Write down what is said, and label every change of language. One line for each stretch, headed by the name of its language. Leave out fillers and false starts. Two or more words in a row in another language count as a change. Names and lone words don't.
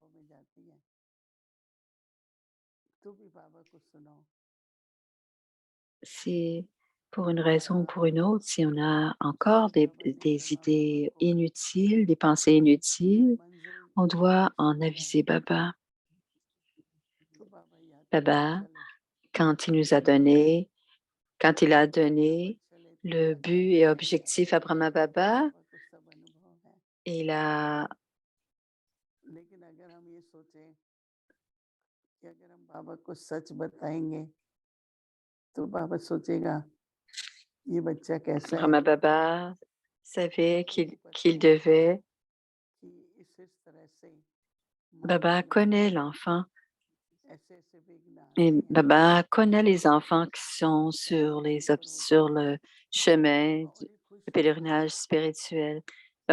French: Si pour une raison ou pour une autre, si on a encore des idées inutiles, des pensées inutiles, on doit en aviser Baba. Baba, quand il a donné le but et objectif à Brahma Baba, il a
Hindi: बाबा को सच बताएंगे तो बाबा सोचेगा ये बच्चा कैसा है।
French: Brahma Baba savait qu'il devait. Baba connaît l'enfant et Baba connaît les enfants qui sont sur le chemin du pèlerinage spirituel.